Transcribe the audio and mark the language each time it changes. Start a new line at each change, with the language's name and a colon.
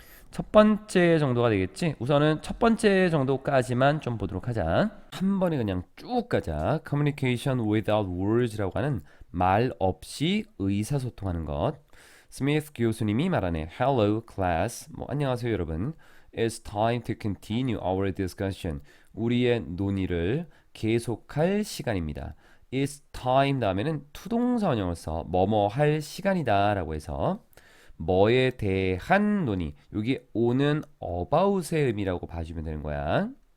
Korean: 첫 번째 정도가 되겠지. 우선은 첫 번째 정도까지만 좀 보도록 하자. 한 번에 그냥 쭉 가자.
English: Communication without words
Korean: 라고 하는 말 없이 의사소통하는 것. 스미스 교수님이 말하네.
English: Hello class.
Korean: 뭐 안녕하세요 여러분.
English: It's time to continue our discussion.
Korean: 우리의 논의를 계속할 시간입니다.
English: It's time
Korean: 다음에는 투동사 원형을 써. 뭐뭐 할 시간이다 라고 해서 뭐에 대한 논의. 여기 오는 about의 의미라고 봐주면 되는 거야.